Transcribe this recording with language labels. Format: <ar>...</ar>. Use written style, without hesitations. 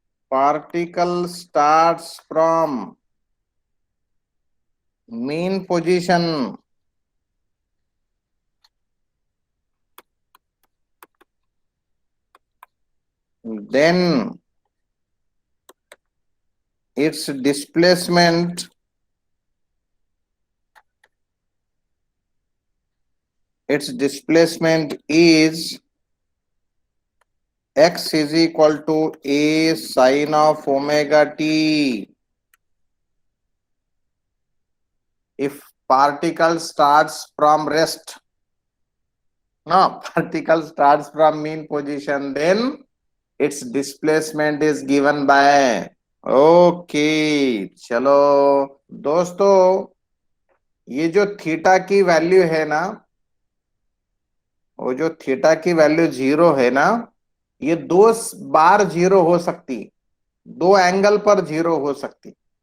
<en>Particle starts from mean position then its displacement its displacement is x is equal to a sine of omega t. If particle starts from rest, no, particle starts from mean position, then its displacement is given by,</en> <hi>okay चलो दोस्तों, ये जो theta की value है ना, वो जो theta की वैल्यू 0 है ना, ये 2 बार 0 हो सकती, 2 एंगल पर 0 हो सकती।</hi>